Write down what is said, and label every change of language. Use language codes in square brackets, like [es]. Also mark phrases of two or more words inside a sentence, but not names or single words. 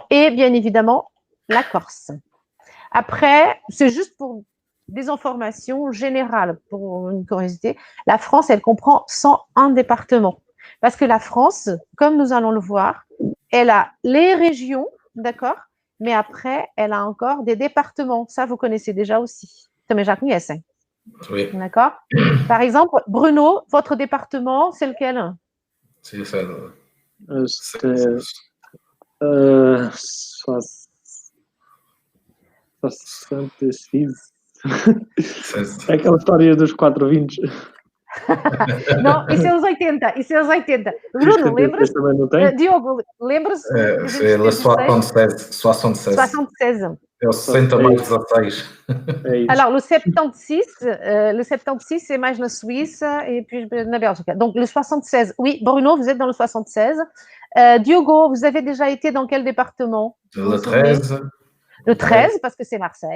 [fr] Et bien évidemment, la Corse. Après, c'est juste pour des informations générales, pour une curiosité. La France, elle comprend 101 départements. Parce que la France, comme nous allons le voir, elle a les régions, d'accord? Mais après, elle a encore des départements. Ça, vous connaissez déjà aussi. [pt] Também já conhecem. [fr] Oui. D'accord? Par exemple, Bruno, votre département, c'est lequel? C'est ça. [pt] É aquela história dos 4 vinhos. Não, isso é os 80. Isso é os 80. Bruno, lembra-se? Diogo, lembra-se? [fr] C'est le 76. 76. [pt] É o 60 mais 16. [fr] Alors, le 76, c'est mais [pt] na Suíça [fr] et puis na Bélgique. Donc, le 76. Oui, Bruno, vous êtes dans le 76. Diogo, vous avez déjà été dans quel département? Le 13. Le 13, parce que c'est Marseille.